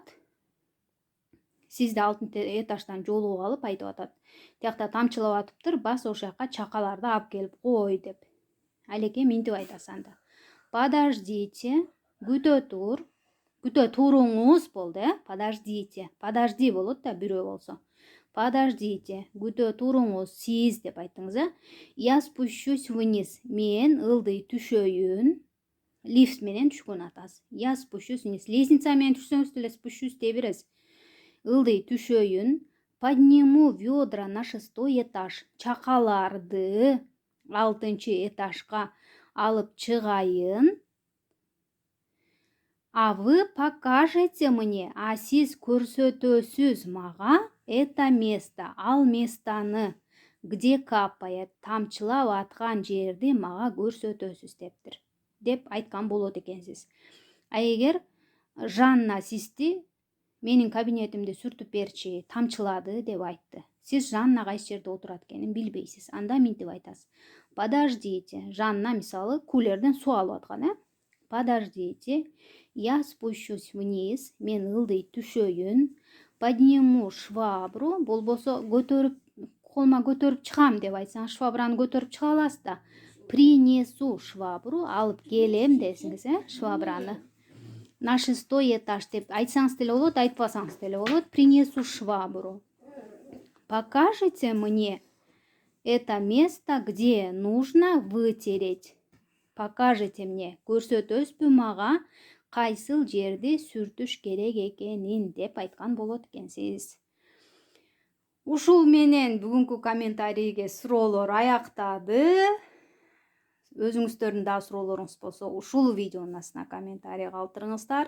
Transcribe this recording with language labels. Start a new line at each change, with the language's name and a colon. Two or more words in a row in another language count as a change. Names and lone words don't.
Kyrgyz: Сизди 6-чы этаждан жолугуп алып айтып атат: "Тиякта тамчылап атыптыр, бас ошол жака чакаларды алып келип кой" деп. Алеке минтип айтасыз анда. Подождите, күтө туруңуз болду, подождите. Подожди болот да бирөө болсо. Подождите, күтө туруңуз, сиз деп айттыңыз,
Russian: Я спущусь вниз.
Kyrgyz: Мен ылдый түшөйүн. лифт менен түшкөн атасыз.
Russian: Я спущусь вниз.
Kyrgyz: Лестница менен түшсөңүз деле спущусь дей бересиз. Ылдый түшөйүн,
Russian: подниму ведра на 6-й этаж.
Kyrgyz: Чакаларды 6-чы этажга алып чыгайын.
Russian: А вы покажете мне, а
Kyrgyz: сиз көрсөтөсүз мага
Russian: это место,
Kyrgyz: ал местаны,
Russian: где капает,
Kyrgyz: тамчылап аткан жерди мага көрсөтөсүз дептир. Деп айткан болот экенсиз. А эгер Жанна сизди менин кабинетимди сүртүп берчи, тамчылады деп айтты. Сиз Жанна кайсы жерде отурат экенин билбейсиз. Анда минтип айтасыз. Подождите. Жанна мисалы кулерден суу алып аткан, Подождите.
Russian: Я спущусь вниз.
Kyrgyz: Мен ылдый түшөйүн.
Russian: Подниму швабру.
Kyrgyz: Болбосо колума көтөрүп чыгам деп айтсаңыз, швабраны көтөрүп чыга аласыз да.
Russian: Принесу швабру,
Kyrgyz: алып келем десиңиз, швабраны.
Russian: На 6-й этаж
Kyrgyz: деп айтсаңыз деле болот, айтпасаңыз деле болот.
Russian: Принесу швабру. Покажите мне это место, где нужно вытереть. Покажите мне.
Kyrgyz: Көрсөтөсүзбү мага кайсыл жерди сүртүш керек экенин деп айткан болот экенсиз. Ушул менен бүгүнкү комментарийге суроолор аяктады. Өзүңүздөрдүн да суроолоруңуз болсо ушул видеонун астына комментарий калтырыңыздар.